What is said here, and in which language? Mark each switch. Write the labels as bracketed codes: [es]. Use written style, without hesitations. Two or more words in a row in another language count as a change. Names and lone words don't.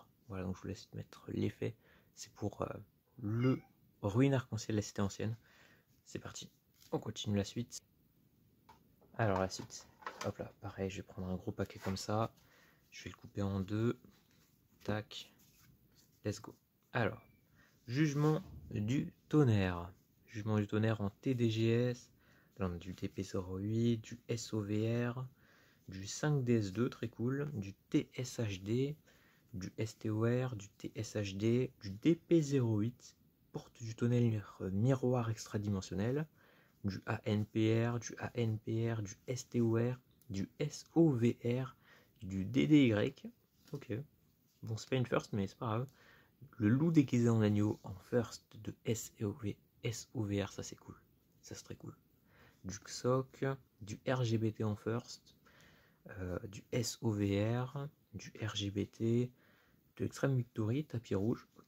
[fr] Voilà, donc je vous laisse mettre l'effet. C'est pour le ruine arc-en-ciel de la cité ancienne. C'est parti, on continue la suite. Alors la suite, Hop là, pareil, je vais prendre un gros paquet comme ça. Je vais le couper en deux. Tac. [en] Let's go. [fr] Alors, jugement du tonnerre. Jugement du tonnerre en TDGS. Là, on a du DP08, du SOVR, du 5DS2, très cool, du TSHD, du STOR, du TSHD, du DP08, porte du tonnerre miroir extradimensionnel, du ANPR, du ANPR, du STOR, du SOVR, du DDY. Ok, bon, c'est pas une first, mais c'est pas grave. Le loup déguisé en agneau en first de SOVR, ça c'est cool. Ça c'est très cool. Du XOC, du RGBT en first, du SOVR, du RGBT, de l'extrême victory, tapis rouge, ok.